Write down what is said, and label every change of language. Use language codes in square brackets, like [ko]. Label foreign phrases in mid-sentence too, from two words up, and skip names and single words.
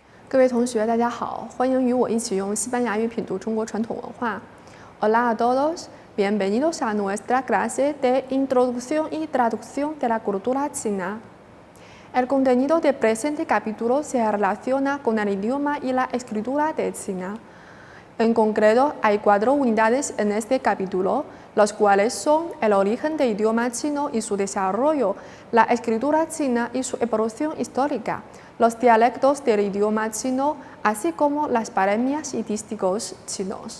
[zh] 各位同学，大家好，欢迎与我一起用西班牙语品读中国传统文化。 [es] Hola a todos, bienvenidos a nuestra clase de introducción y traducción de la cultura china. El contenido del presente capítulo se relaciona con el idioma y la escritura de China. En concreto, hay 4 unidades en este capítulo, los cuales son el origen del idioma chino y su desarrollo, la escritura china y su evolución histórica, los dialectos del idioma chino, así como las paremias y dísticos chinos.